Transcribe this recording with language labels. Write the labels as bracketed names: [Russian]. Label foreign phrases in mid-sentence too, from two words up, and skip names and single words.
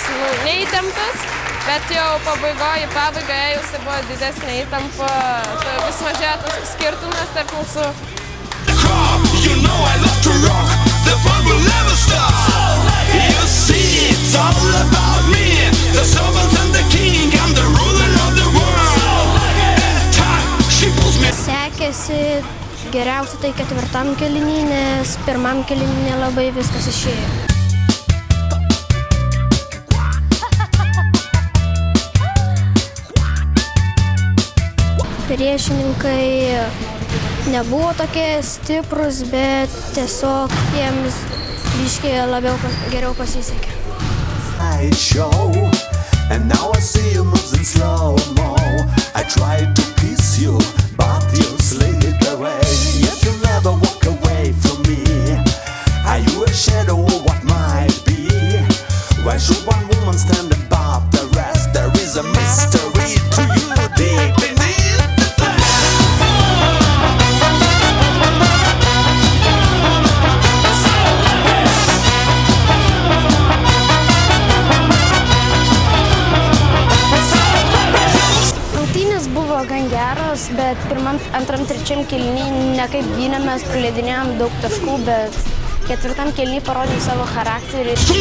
[Lithuanian] neįtemptas, bet jau pabaigoje ėjus, tai buvo didesnė įtampa, tai vis mažėjo tas skirtumas tarp mūsų. [English] You know I love to rock, the fun will never stop. You see, it's all about me, the servant and the king, I'm the ruler of the world. Time, she pulls me. [Lithuanian] Sekėsi geriausia tai ketvirtam kėliny, nes pirmam kėliny nelabai viskas išėjo. Priešininkai nebuvo tokie stiprus, bet tiesiog jiems biškį geriau pasisekė. [English] And now I see you moving slow-mo. I tried to kiss you, but you slid away. Yet you never walk away from me. Are you a shadow of what might be? Why should one woman stand above the rest? There is a mystery to you deep beneath. [Lithuanian] Gan geros, bet pirmam, antram, trečiam kėliny nekaip gynėmės, praleidinėjom daug taškų, bet ketvirtam kėliny parodėm savo charakterį.